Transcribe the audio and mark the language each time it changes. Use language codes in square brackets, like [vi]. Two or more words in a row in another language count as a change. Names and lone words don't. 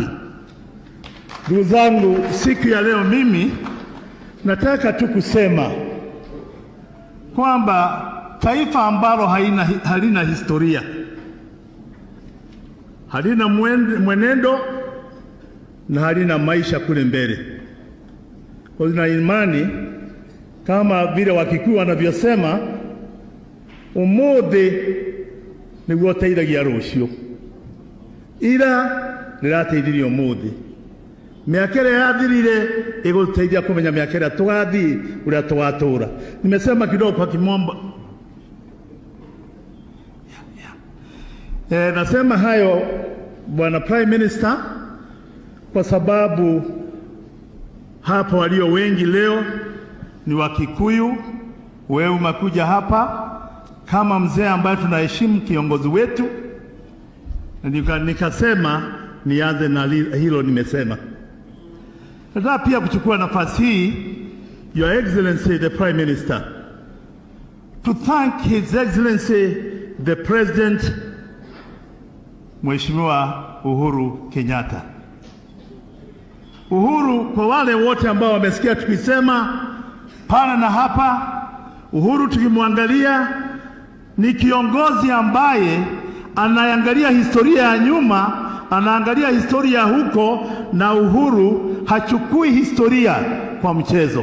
[sw] Ndugu zangu, siku ya leo mimi nataka tu kusema kwamba taifa ambalo halina historia, halina mwenendo na halina maisha kule mbele. Kwa na imani kama vile Wakikuyu wanavyosema, [ki] umuthi niguo teithagia rucio, ira nirateithirie umuthi. Miaka ĩrĩa yathirire ĩgũteithia kũmenya miaka ĩrĩa tũgathiĩ ũrĩa tũgatura. [sw] Nimesema kidogo kwa kimombo. Nasema hayo Bwana [en] Prime Minister [sw] kwa sababu hapa walio wengi leo ni Wakikuyu. Wewe umekuja hapa kama mzee ambaye tunaheshimu kiongozi wetu, na nikasema nianze na hilo nimesema. Nataka pia kuchukua nafasi hii, [en] Your Excellency the Prime Minister, to thank His Excellency the President Mheshimiwa Uhuru Kenyatta. [sw] Uhuru, kwa wale wote ambao wamesikia tukisema pana na hapa, Uhuru tukimwangalia ni kiongozi ambaye anaangalia historia ya nyuma, anaangalia historia huko, na Uhuru hachukui historia kwa mchezo.